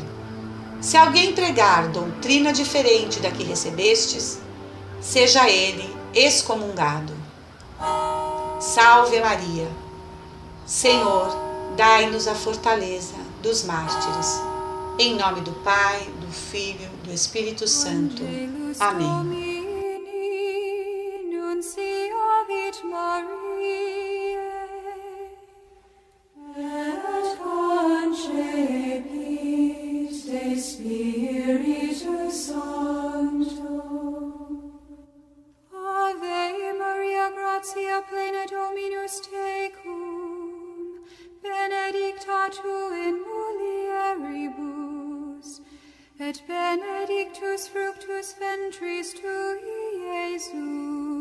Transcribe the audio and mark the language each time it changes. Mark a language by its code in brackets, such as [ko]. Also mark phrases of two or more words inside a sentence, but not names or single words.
[pt] Se alguém pregar doutrina diferente da que recebestes, seja ele excomungado. Salve Maria. Senhor, dai-nos a fortaleza dos mártires. Em nome do Pai, do Filho, do Espírito Santo. Amém. [la] Spiritus Sancto. Ave Maria, gratia plena Dominus tecum, benedicta tu in mulieribus, et benedictus fructus ventris tui, Iesus.